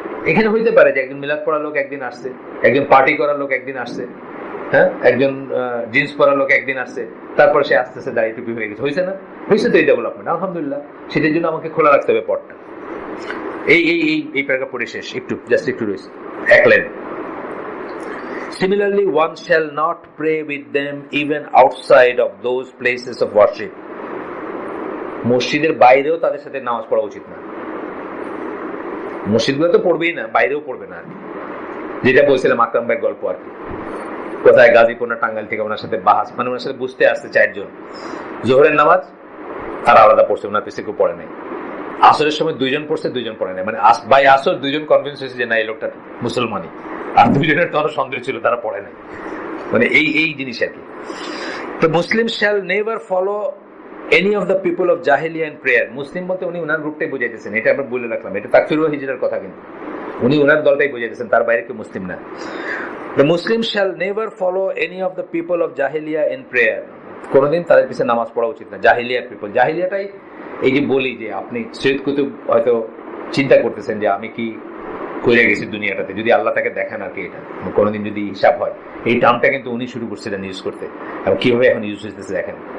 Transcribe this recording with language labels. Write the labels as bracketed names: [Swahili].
[Bangla] এখানে হইতে পারে যে একজন মিলাদ পড়া লোক একদিন আসছে, একজন পার্টি করার লোক একদিন আসছে, হ্যাঁ, একজন জিন্স পরা লোক একদিন আসছে, তারপর সে আস্তে আস্তে দাড়ি টুপি হয়ে গেছে। হয়েছে না? হয়েছে তো এই ডেভেলপমেন্ট, আলহামদুলিল্লাহ। সেটার জন্য আমাকে খোলা রাখতে হবে পথটা। এই প্যারাগ্রাফ পড়ে শেষ, একটু রয়েছে 1 line. [English] Similarly, one shall not pray with them even outside of those places of worship. [Bangla] মসজিদের বাইরেও তাদের সাথে নামাজ পড়া উচিত না। মসজিদগুলো তো পড়বেই না, বাইরেও পড়বে না। যেটা বলছিলাম আকরাম ভাইয়ের গল্প আর কি, কোথায় গাজীপুর না টাঙ্গাইল থেকে ওনার সাথে বাহাস, মানে ওনার সাথে বুঝতে আসছে 4 জন। জোহরের নামাজ তারা আলাদা পড়ছে, ওনার পিছিয়ে কেউ পড়ে নাই। আসরের সময় 2 জন পড়ছে, 2 জন পড়ে নাই। মানে বাই আসর 2 জন কনভিন্স হয়েছে যে না, এই লোকটা মুসলমানই, আর 2 জনের তো আরো সন্দেহ ছিল, তারা পড়ে নাই। মানে এই জিনিস আর কি। তো [English] Muslim shall never follow any of the people of জাহেলিয়া in prayer. [Bangla] মুসলিম বলতে উনি ওনার গ্রুপটাই বুঝাইতেছেন, এটা আমরা বলে রাখলাম। এটা তাকফির ওয়া হিজরার কথা, কিন্তু উনি ওনার দলটাই বুঝাইতেছেন, তার বাইরে কেউ মুসলিম না। [English] The Muslims shall never follow any of the people of Jahiliyyah in prayer. [Bangla] কোনদিন তাদের পিছনে নামাজ পড়া উচিত না। জাহিলিয়ার পিপল, জাহিলিয়াটাই এই যে বলি যে আপনি সৈয়দ কুতুব হয়তো চিন্তা করতেছেন যে আমি কি করে গেছি দুনিয়াটাতে, যদি আল্লাহ তাকে দেখেন আর কি, এটা কোনোদিন যদি হিসাব হয়। এই টার্মটা কিন্তু উনি শুরু করছিলেন ইউজ করতে, এবং কিভাবে এখন ইউজ হইতেছে দেখেন।